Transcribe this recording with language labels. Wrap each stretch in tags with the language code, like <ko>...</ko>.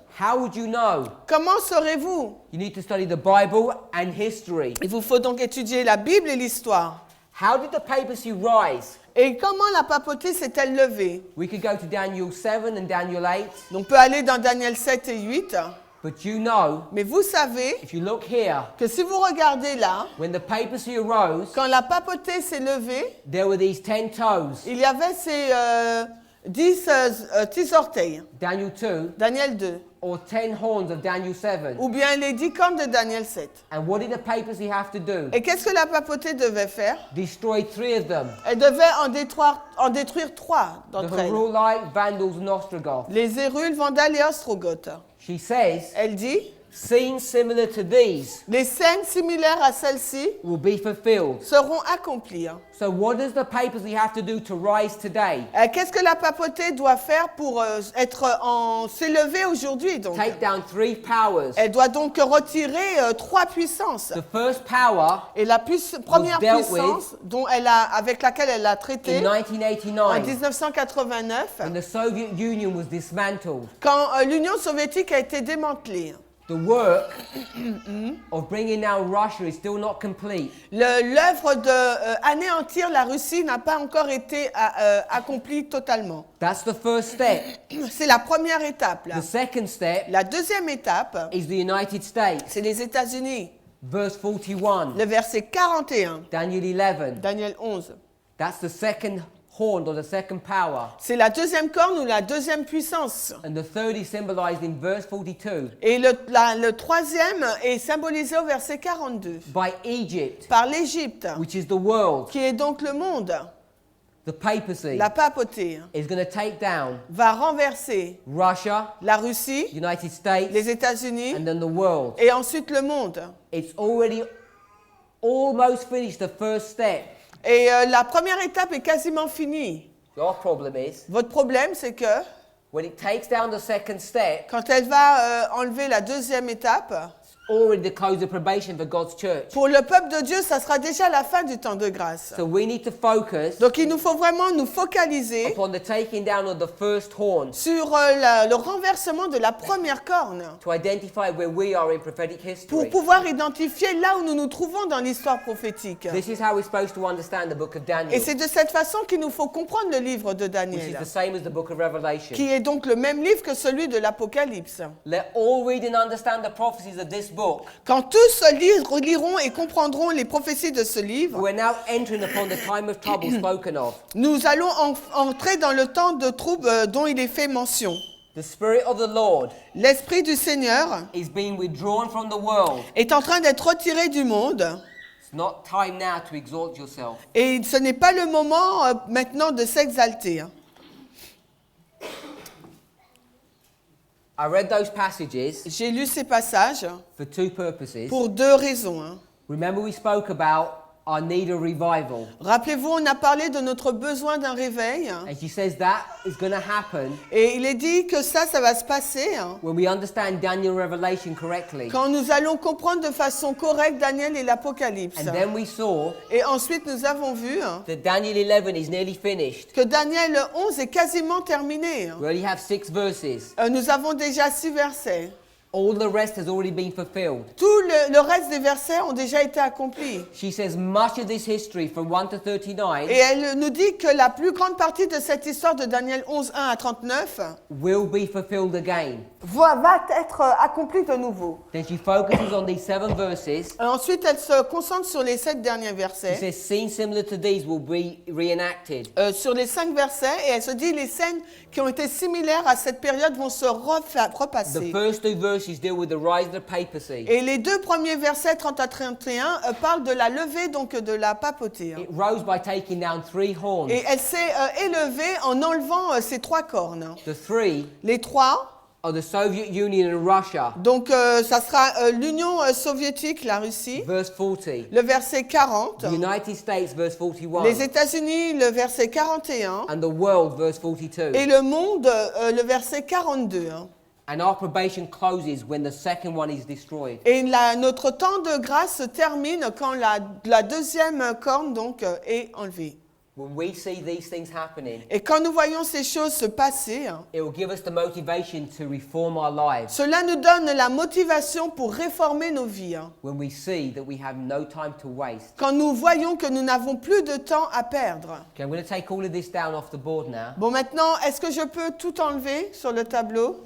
<en>how would you know?</en> <fr>comment saurez-vous?</fr> <en>You need to study the Bible and history.</en> <fr>Il vous faut donc étudier la Bible et l'histoire.</fr> <en>How did the papacy rise?</en> <fr>Et comment la papauté s'est-elle levée?</fr> <en>We could go to Daniel 7 and Daniel 8,</en> <fr>Donc, on peut aller dans Daniel 7 et 8,</fr> <en>but you know,</en> <fr>mais vous savez</fr> <en>if you look here,</en> <fr>que si vous regardez là,</fr> <en>when the papacy arose,</en> <fr>quand la papauté s'est levée,</fr> <en>there were these 10 toes.</en> <fr>il y avait ces 10 orteils,</fr> <en>Daniel 2,</en> <fr>Daniel 2,</fr> <en>or 10 horns of Daniel 7.</en> <fr>ou bien les 10 cornes de Daniel 7.</fr> <en>And what did the papacy have to do?</en> <fr>Et qu'est-ce que la papauté devait faire?</fr> <en>Destroy 3 of them.</en> <fr>Elle devait en détruire 3</fr> <en>The</en> <fr>d'entre elles.</fr> <en>Herulite, Vandals, and Ostrogoths.</en> <fr>Les Hérules, Vandales et Ostrogoths.</fr> <en>She says,</en> <fr>Elle dit,</fr> <en>scenes similar to these</en> <fr>les scènes similaires à celles-ci</fr> <en>will be fulfilled.</en> <fr>seront accomplies.</fr> <en>So what does the papacy have to do to rise today?</en> <fr>Qu'est-ce que la papauté doit faire pour s'élever aujourd'hui donc?</fr> <en>Take down 3 powers.</en> <fr>Elle doit donc retirer 3 puissances.</fr> <en>The first power</en> <fr>Et la première</fr> <en>dealt</en> <fr>puissance avec laquelle elle a traité</fr> <en>in</en> <fr>en</fr> <en>1989</en> <fr>1989,</fr> <en>when the Soviet Union was dismantled.</en> <fr>quand l'Union soviétique a été démantelée.</fr> <en>The work of bringing down Russia is still not complete.</en> <fr>L'œuvre d'anéantir la Russie n'a pas encore été accomplie totalement.</fr> <en>That's the first step.</en> <fr>C'est la première étape. Là.</fr> <en>The second step</en> <fr>La deuxième étape,</fr> <en>is the United States.</en> <fr>c'est les États-Unis.</fr> <en>Verse 41,</en> <fr>Le verset 41,</fr> <en>Daniel 11.</en> <fr>Daniel 11.</fr> <en>That's the second horn or the second power.</en> <fr>C'est la deuxième corne ou la deuxième puissance.</fr> <en>And the third is symbolized in verse 42</en> <fr>Et le troisième est symbolisé au verset 42</fr> <en>by Egypt,</en> <fr>par l'Égypte,</fr> <en>which is the world.</en> <fr>qui est donc le monde.</fr> <en>The papacy</en> <fr>La papauté</fr> <en>is going to take down</en> <fr>va renverser</fr> <en>Russia,</en> <fr>la Russie,</fr> <en>United States,</en> <fr>les États-Unis</fr> <en>and then the world.</en> <fr>et ensuite le monde.</fr> <en>It's already almost finished the first step.</en> <fr>Et la première étape est quasiment finie.</fr> <en>Your problem is</en> <fr>Votre problème, c'est que</fr> <en>when it takes down the second step,</en> <fr>quand elle va enlever la deuxième étape,</fr> <en>it's already the close of probation for God's church.</en> <fr>pour le peuple de Dieu, ça sera déjà la fin du temps de grâce.</fr> <en>So we need to focus</en> <fr>Donc il nous faut vraiment nous focaliser</fr> <en>upon the taking down of the first horn</en> <fr>sur le renversement de la première corne</fr> <en>to identify where we are in prophetic</en> <fr>pour</fr> <en>history.</en> <fr>pouvoir identifier là où nous nous trouvons dans l'histoire prophétique.</fr> <en>This is how we're supposed to understand the book of</en> <fr>Et</fr> <en>Daniel,</en> <fr>c'est de cette façon qu'il nous faut comprendre le livre de</fr> <en>which is</en> <fr>Daniel,</fr> <en>the same as the book of Revelation.</en> <fr>qui est donc le même livre que celui de l'Apocalypse.</fr> <en>Let all read and understand the prophecies of this book.</en> <fr>Quand tous liront et comprendront les prophéties de ce livre,</fr> <en>We're now entering upon the time of trouble spoken of.</en> <fr>nous allons entrer dans le temps de trouble dont il est fait mention.</fr> <en>The Spirit of the Lord</en> <fr>L'Esprit du Seigneur</fr> <en>is being withdrawn from the world.</en> <fr>est en train d'être retiré du monde</fr> <en>It's not time now to exalt yourself.</en> <fr>et ce n'est pas le moment maintenant de s'exalter.</fr> <en>I read those passages</en> <fr>J'ai lu ces passages</fr> <en>for two purposes.</en> <fr>pour deux raisons.</fr> <en>Remember, we spoke about our need of revival.</en> <fr>Rappelez-vous, on a parlé de notre besoin d'un réveil</fr> <en>And she says that is going to happen</en> <fr>et il est dit que ça va se passer</fr> <en>when we understand Daniel Revelation correctly.</en> <fr>quand nous allons comprendre de façon correcte Daniel et l'Apocalypse.</fr> <en>And then we saw</en> <fr>Et ensuite, nous avons vu</fr> <en>that Daniel 11 is nearly finished.</en> <fr>que Daniel 11 est quasiment terminé.</fr> <en>We only have 6 verses.</en> <fr>Nous avons déjà 6 versets.</fr> <en>All the rest has already been fulfilled.</en> <fr>Tout le reste des versets ont déjà été accomplis.</fr> <en>She says much of this history from 1 to 39</en> <fr>Et elle nous dit que la plus grande partie de cette histoire de Daniel 11, 1 à 39</fr> <en>will be fulfilled again.</en> <fr>va être accomplie de nouveau.</fr> <en>Then she focuses on these 7 verses.</en> <fr>Et ensuite, elle se concentre sur les 7 derniers</fr> <en>She</en> <fr>versets,</fr> <en>says scenes similar to these will be reenacted.</en> <fr>sur les 5 versets, et elle se dit les scènes qui ont été similaires à cette période vont se</fr> <en>The</en> <fr>repasser.</fr> <en>first 2 verses deal with the rise of the papacy.</en> <fr>Et les deux premiers versets, 30 à 31, parlent de la levée donc de la papauté.</fr> <en>It rose by taking down 3 horns.</en> <fr>Et elle s'est élevée en enlevant ces 3 cornes.</fr> <en>The 3</en> <fr>Les 3,</fr> <en>are the Soviet Union and Russia.</en> <fr>donc ça sera l'Union soviétique, la Russie,</fr> <en>Verse 40.</en> <fr>le verset 40,</fr> <en>The United States, verse 41.</en> <fr>les États-Unis, le verset 41,</fr> <en>And the world, verse 42.</en> <fr>et le monde, le verset 42.</fr> <en>And our probation closes when the second one is destroyed.</en> <fr>Et notre temps de grâce se termine quand la deuxième corne donc est enlevée.</fr> <en>When we see these things happening,</en> <fr>Et quand nous voyons ces choses se passer,</fr> <en>it will give us the motivation to reform our lives</en> <fr>cela nous donne la motivation pour réformer nos vies.</fr> <en>when we see that we have no time to waste.</en> <fr>Quand nous voyons que nous n'avons plus de temps à perdre.</fr> <en>Okay, I'm going to take all of this down off the board now</en> <fr>Bon, maintenant, est-ce que je peux tout enlever sur le tableau?</fr>